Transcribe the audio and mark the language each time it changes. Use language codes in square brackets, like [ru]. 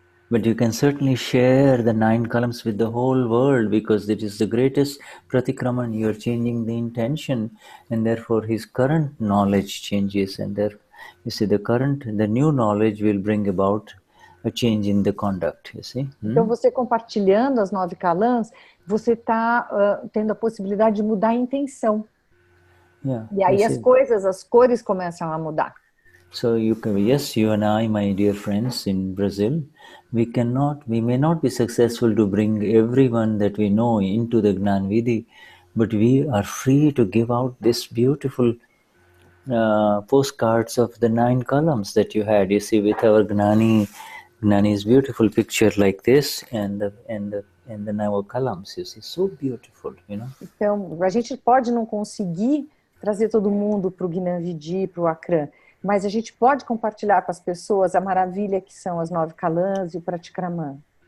[en] But you can certainly share the 9 columns with the whole world, because it is the greatest pratikraman. You are changing the intention, and therefore his current knowledge changes, and there, you see, the new knowledge will bring about a change in the conduct, you see. [pt] Então você compartilhando as 9 columns, você está tendo a possibilidade de mudar a intenção. E aí as cores começam a mudar. [en] So you and I, my dear friends in Brazil, we may not be successful to bring everyone that we know into the Gnan Vidhi, but we are free to give out this beautiful postcards of the 9 columns that you had. You see, with our Gnani's beautiful picture like this, and the 9 columns. You see, so beautiful, you know. [pt] Então, a gente pode não conseguir trazer todo mundo para o Gnan Vidhi, para o Akram, mas a gente pode compartilhar com as pessoas a maravilha que são as 9 columns e o pratikraman.